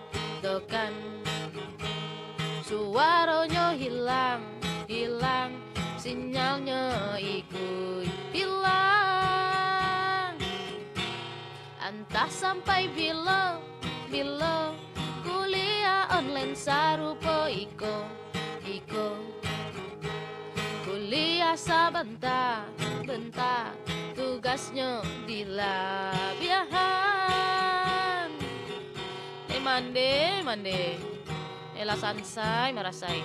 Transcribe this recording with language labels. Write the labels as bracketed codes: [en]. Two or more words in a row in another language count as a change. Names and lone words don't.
[id] Suaranya hilang, sinyalnya ikut hilang. [min] Entah sampai bila kuliah online sarupa iko. [id] Kuliah sebentar, tugasnya dilebihkan. [min] Mande Ela sansai marasai.